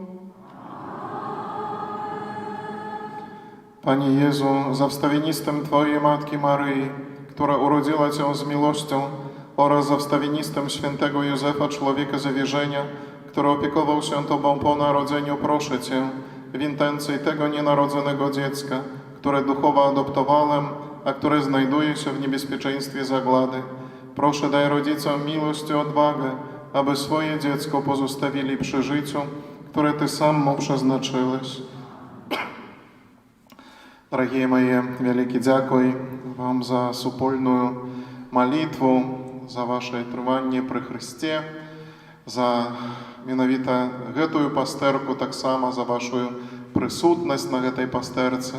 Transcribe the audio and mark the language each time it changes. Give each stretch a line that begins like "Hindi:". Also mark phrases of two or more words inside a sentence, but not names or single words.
Polish: Panie Jezu, za wstawienistym Twojej Matki Maryi, która urodziła Cię z miłością, oraz za wstawienistym świętego Józefa, człowieka zawierzenia, który opiekował się Tobą po narodzeniu, proszę Cię, w intencji tego nienarodzonego dziecka, które duchowo adoptowałem, a które znajduje się w niebezpieczeństwie zagłady. Proszę, daj rodzicom miłość i odwagę, aby swoje dziecko pozostawili przy życiu, które Ty sam mu przeznaczyłeś.
Russian: Дорогие мои,
Belarusian: великий дякую вам за супольную молитву, за ваше трыванне при Христе, за менавіта гэтую пастэрку, таксама за вашу прысутнасць на гэтай пастэрцы.